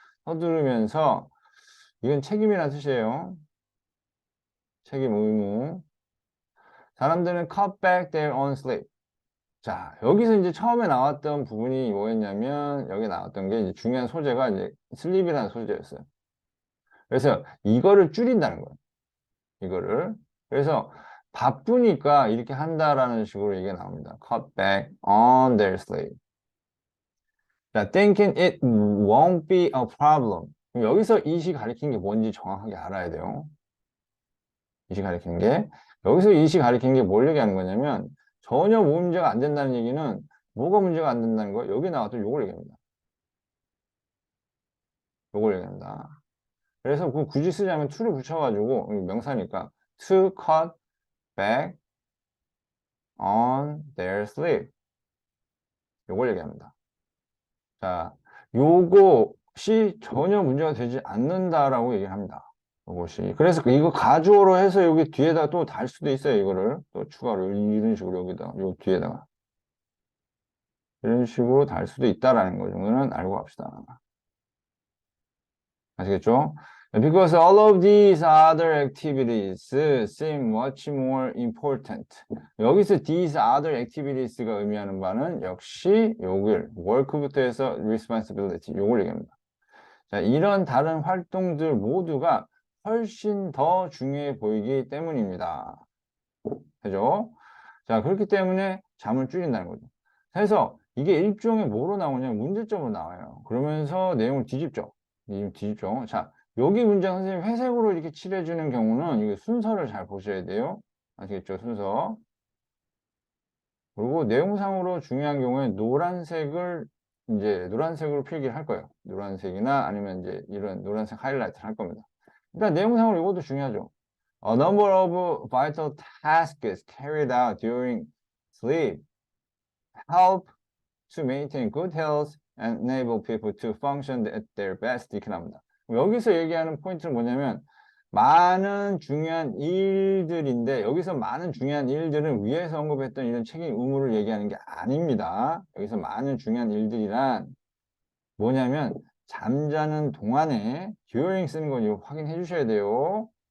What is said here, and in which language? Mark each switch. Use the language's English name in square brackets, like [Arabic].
[Korean] 서두르면서 이건 책임이라는 뜻이에요. 책임, 의무. [English] 사람들은 cut back their own sleep. [Korean] 자, 여기서 이제 처음에 나왔던 부분이 뭐였냐면, 여기 나왔던 게 이제 중요한 소재가 이제 슬립이라는 소재였어요. 그래서 이거를 줄인다는 거예요. 이거를. 그래서 바쁘니까 이렇게 한다라는 식으로 얘기가 나옵니다. [English] Cut back on their sleep. 자, thinking it won't be a problem. [Korean] 그럼 여기서 it이 가리킨 게 뭔지 정확하게 알아야 돼요. it이 가리킨 게. 여기서 it이 가리킨 게 뭘 얘기하는 거냐면, 전혀 문제가 안 된다는 얘기는 뭐가 문제가 안 된다는 거예요? 여기 나왔던 요걸 얘기합니다. 요걸 얘기한다. 그래서 그 굳이 쓰자면 to를 붙여가지고 명사니까 [English] to cut back on their sleep. [Korean] 요걸 얘기합니다. 자, 요것이 전혀 문제가 되지 않는다라고 얘기를 합니다. 요것이. 그래서 이거 가주어로 해서 여기 뒤에다 또 달 수도 있어요. 이거를 또 추가로 이런 식으로 여기다, 요 뒤에다가. 이런 식으로 달 수도 있다라는 거 정도는 알고 갑시다. 아시겠죠? [English] Because all of these other activities seem much more important. [Korean] 여기서 [English] these other activities [Korean] 가 의미하는 바는 역시 요걸 work부터 해서 responsibility 요걸 얘기합니다. 자, 이런 다른 활동들 모두가 훨씬 더 중요해 보이기 때문입니다. 그죠? 자, 그렇기 때문에 잠을 줄인다는 거죠. 그래서 이게 일종의 뭐로 나오냐면 문제점으로 나와요. 그러면서 내용을 뒤집죠. 뒤집죠. 자, 여기 문장 선생님 회색으로 이렇게 칠해주는 경우는 이게 순서를 잘 보셔야 돼요. 아시겠죠? 순서. 그리고 내용상으로 중요한 경우에 노란색을 이제 노란색으로 필기를 할 거예요. 노란색이나 아니면 이제 이런 노란색 하이라이트를 할 겁니다. 일단 내용상으로 이것도 중요하죠. [English] A number of vital tasks carried out during sleep help to maintain good health and enable people to function at their best. [Korean] 이렇게 나옵니다. 여기서 얘기하는 포인트는 뭐냐면 많은 중요한 일들인데 여기서 많은 중요한 일들은 위에서 언급했던 이런 책임 의무를 얘기하는 게 아닙니다. 여기서 많은 중요한 일들이란 뭐냐면 잠자는 동안에 during 쓰는 거 이거 확인해 주셔야 돼요.